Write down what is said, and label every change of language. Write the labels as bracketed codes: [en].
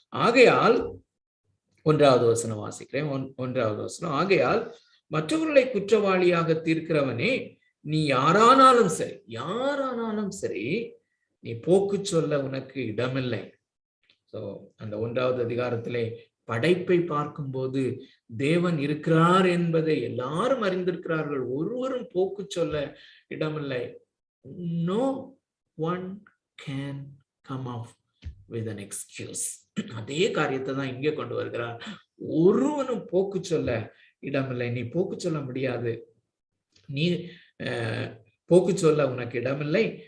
[ta] ஆகையால் 1வது வசனம் வாசிக்கிறேன். 1வது வசனம், ஆகையால் மற்றவர்களை குற்றவாளியாக தீர்க்கிறவனே, நீ யாரானாலும் சரி நீ போக்கு சொல்ல உனக்கு இடமில்லை. அந்த 1வது அதிகாரத்திலே படைப்பை பார்க்கும்போது தேவன் இருக்கிறார் என்பதை எல்லாரும் அறிந்திருக்கிறார்கள். ஒருவரும் போக்கு சொல்ல இடமில்லை. [en] No one can come off with an excuse. [ta] அதே காரியத்தை தான் இங்கே கொண்டு வருகிறார். ஒருவனும் போக்கு சொல்ல இடமில்லை. நீ போக்கு சொல்ல முடியாது. நீ போக்கு சொல்ல உனக்கு இடமில்லை.